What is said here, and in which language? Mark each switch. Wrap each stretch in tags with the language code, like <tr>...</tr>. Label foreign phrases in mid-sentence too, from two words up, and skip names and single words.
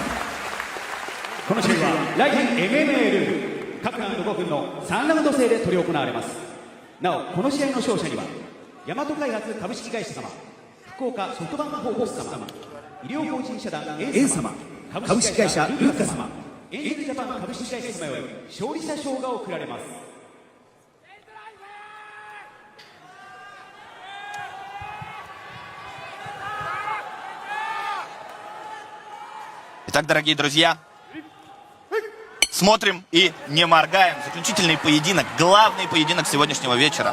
<ja>この試合はライジン MMA ルール各ラウンド5分の3ラウンド制で執り行われます。なおこの試合の勝者には大和開発株式会社様、福岡ソフトバンクホークス様、医療法人社団エン様、株式会社ルーカ様、エンジェルジャパン株式会社様より勝利者賞が贈られます。</ja> <ru>Итак, дорогие друзья, смотрим и не моргаем. Заключительный поединок, главный поединок сегодняшнего вечера.</ru>